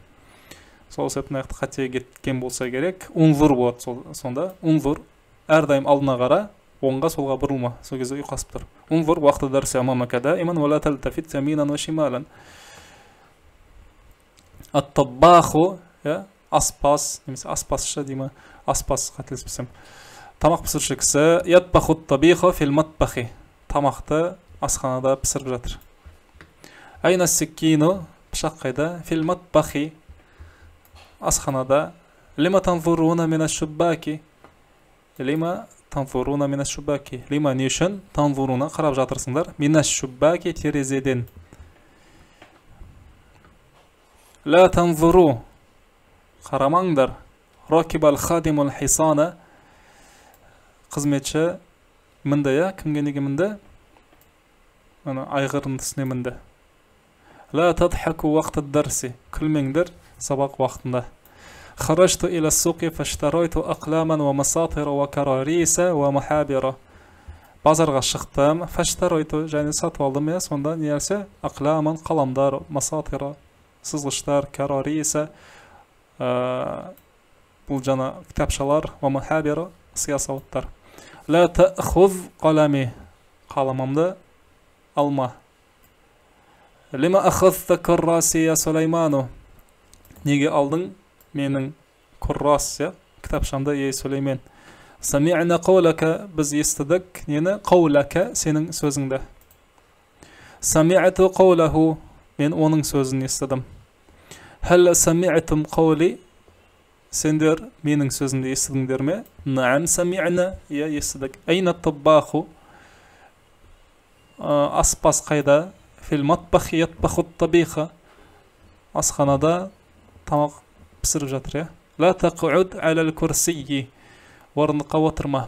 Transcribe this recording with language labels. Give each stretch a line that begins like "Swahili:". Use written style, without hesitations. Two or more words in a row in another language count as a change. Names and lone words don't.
Kazakh: Сол себептен аяқты қате кеткен болса керек, унзур болады сонда. Унзур, әрдайым алдына қара, оңға солға бұрылма. Сол кезде ұйқасып тұр.
Arabic: انظر وقت الدرس أمامك دائما ولا تلتفت يمينا وشمالا. Ат-таббаху,
Kazakh: аспаз, немесе аспазшы дейме, аспаз қателеспесем. Тамақ пісіруші кісі,
Arabic: يطبخ طبيخا في المطبخ.
Kazakh: Тамақты асханада пісіріп жатыр.
Arabic: أين السكين,
Kazakh: пышақ қайда,
Arabic: في المطبخ.
Kazakh: Асханада.
Arabic: لماذا تنظرون من الشباك. لماذا تنظرون من الشباك.
Kazakh: Лима не үшін танзуруна қарап жатырсыңдар.
Arabic: من الشباك
Kazakh: терезеден.
Arabic: لا تنظروا.
Kazakh: Қарамаңдар.
Arabic: ركب الخادم الحصان.
Kazakh: Қызметші мінді, кімге неге мінді? Айғырындысыне мінді.
Arabic: لا تضحك وقت الدرس.
Kazakh: Күлмеңдер сабақ вақытында.
Arabic: خرجت إلى السوق فاشتريت أقلاما ومساطر وكراريس ومحابر.
Kazakh: Базарға шықтым, фашtaraytu және сатып алдым, сонда нерсе aqlaman қаламдар, masatira сызғыштар, карариса бұл жана кітапшалар,
Arabic: ومحابر сыясауыттар. لا تأخذ قلمي.
Kazakh: Қаламымды алма.
Arabic: لماذا أخذت كراسي يا سليمان.
Kazakh: Неге алдың менің куррас, кітапшамды, ей Сулеймен.
Arabic: سمعنا قولك,
Kazakh: біз естідік, нені? Қаулака, сенің сөзіңді.
Arabic: سمعت قوله,
Kazakh: мен оның сөзін естідім.
Arabic: هل سمعتم قولي,
Kazakh: сендер менің сөзімді естідіңдер ме?
Arabic: نعم سمعنا,
Kazakh: естідік.
Arabic: أين الطباخ,
Kazakh: аспаз қайда?
Arabic: في المطبخ يطبخ طبيخا,
Kazakh: асханада тамақ пісіріп жатыр.
Arabic: لا تقعد على الكرسي,
Kazakh: орындыққа отырма.